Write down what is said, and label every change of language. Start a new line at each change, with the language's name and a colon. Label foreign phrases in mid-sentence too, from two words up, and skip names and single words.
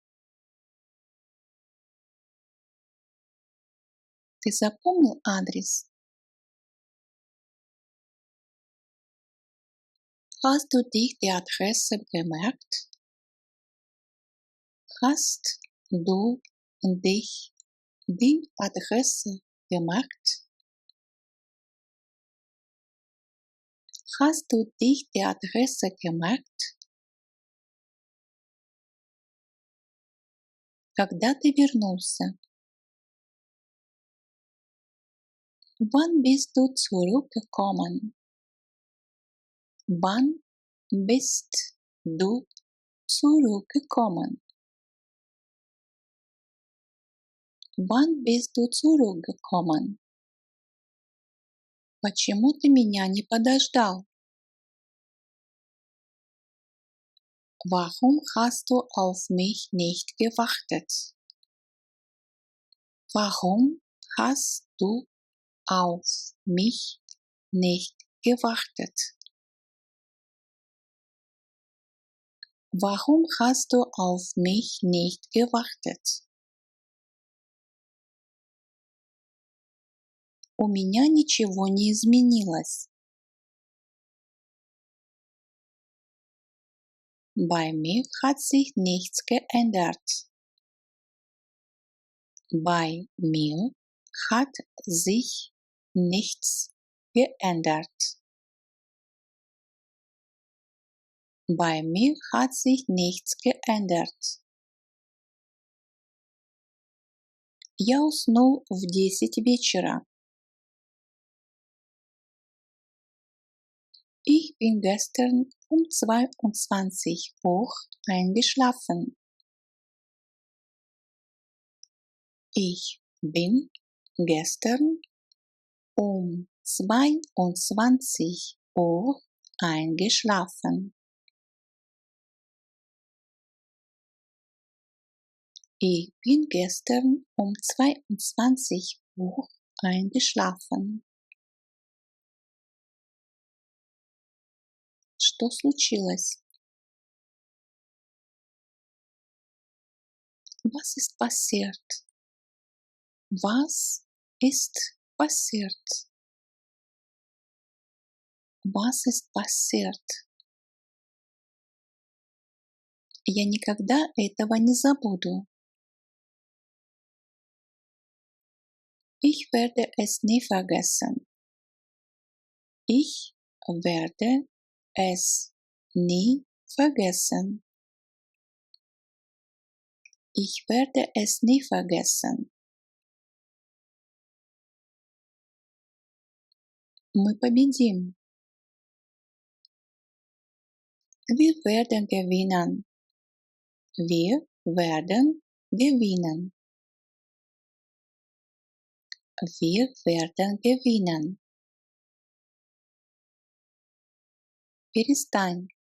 Russian: Ты запомнил адрес?
German: Hast du dich die Adresse gemerkt? Hast du dich die Adresse gemerkt? Hast du dich die Adresse gemerkt?
Russian: Когда ты вернулся?
German: Wann bist du zurückgekommen? Wann bist du zurückgekommen? Wann bist du zurückgekommen?
Russian: Почему ты меня не подождал?
German: Warum hast du auf mich nicht gewartet? Warum hast du auf mich nicht gewartet? Warum hast du auf mich nicht gewartet?
Russian: У меня ничего не изменилось.
German: Bei mir hat sich nichts geändert. Bei mir hat sich nichts geändert. Bei mir hat sich nichts geändert.
Russian: Я уснул в 10 вечера.
German: Ich bin gestern um 22 Uhr eingeschlafen. Ich bin gestern um 22 Uhr eingeschlafen. Ich bin gestern um 22 Uhr eingeschlafen.
Russian: Что случилось?
German: Was ist passiert? Was ist passiert? Was ist passiert?
Russian: Я никогда этого не забуду.
German: Ich werde es nie vergessen. Ich werde es nie vergessen. Ich werde es nie vergessen.
Russian: Мы победим.
German: Wir werden gewinnen. Wir werden gewinnen. Wir werden gewinnen.
Russian: Перестань.